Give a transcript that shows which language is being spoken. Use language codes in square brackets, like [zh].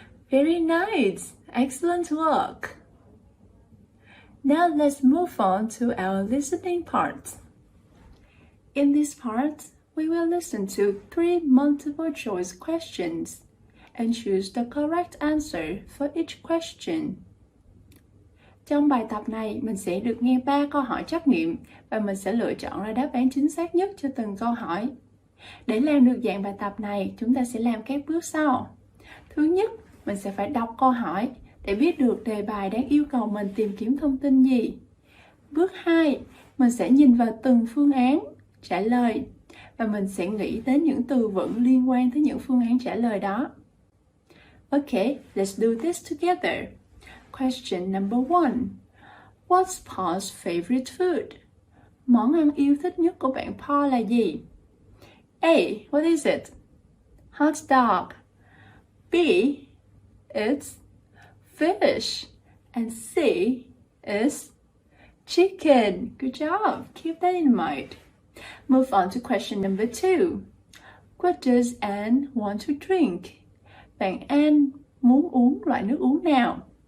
[en] Very nice. Excellent work. Now let's move on to our listening part. In this part, we will listen to 3 multiple choice questions and choose the correct answer for each question. [vi] Trong bài tập này, mình sẽ được nghe 3 câu hỏi trắc nghiệm và mình sẽ lựa chọn ra đáp án chính xác nhất cho từng câu hỏi. Để làm được dạng bài tập này, chúng ta sẽ làm các bước sau. Thứ nhất, mình sẽ phải đọc câu hỏi để biết được đề bài đang yêu cầu mình tìm kiếm thông tin gì. Bước 2, mình sẽ nhìn vào từng phương án trả lời và mình sẽ nghĩ đến những từ vựng liên quan tới những phương án trả lời đó. [en] Okay, let's do this together. Question number 1. What's Paul's favorite food? [vi] Món ăn yêu thích nhất của bạn Paul là gì? [en] A. What is it? Hot dog. B. It's fish. And C is chicken. Good job. Keep that in mind. Move on to question number 2. What does Anne want to drink? [vi] Bạn Anne muốn uống loại nước uống nào?